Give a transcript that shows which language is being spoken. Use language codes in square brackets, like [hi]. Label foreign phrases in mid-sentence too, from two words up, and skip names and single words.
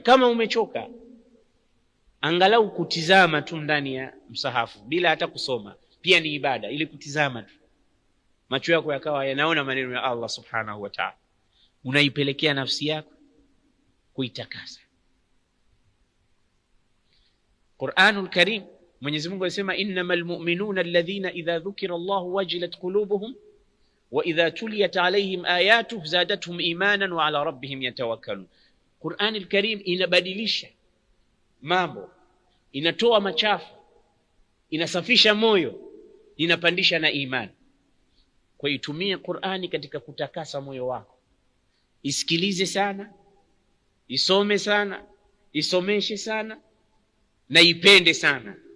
[sw] Kama umechoka, angalau kutizama tu ndani ya msahafu bila hata kusoma, pia ni ibada, ili kutizama tu, macho yako yakawa yanaona maneno ya Allah [ar] سبحانه وتعالى, [sw] unaipelekea nafsi yako kuitakasa. [ar] القرآن الكريم, [sw] Mwenyezi Mungu anasema [ar] إنما المؤمنون الذين إذا ذكر الله وجلت قلوبهم وإذا تليت عليهم آياته زادتهم إيمانا وعلى ربهم يتوكلون. القرآن الكريم [sw] inabadilisha mambo, inatoa machafu, inasafisha moyo, inapandisha na imani. Kwa hiyo tumie Qur'ani katika kutakasa moyo wako. Isikilize sana, isome sana, isomeshe sana, na ipende sana.